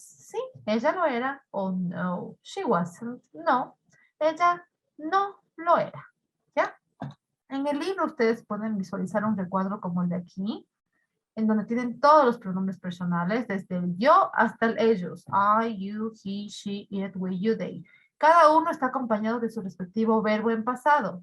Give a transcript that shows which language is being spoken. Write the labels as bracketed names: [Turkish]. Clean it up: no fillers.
[Spanish] Sí, ella lo era. [English] Oh, no, she wasn't. [Spanish] No, ella no lo era. ¿Ya? En el libro ustedes pueden visualizar un recuadro como el de aquí, en donde tienen todos los pronombres personales, desde el yo hasta el ellos. [English] I, you, he, she, it, we, you, they. [Spanish] Cada uno está acompañado de su respectivo verbo en pasado.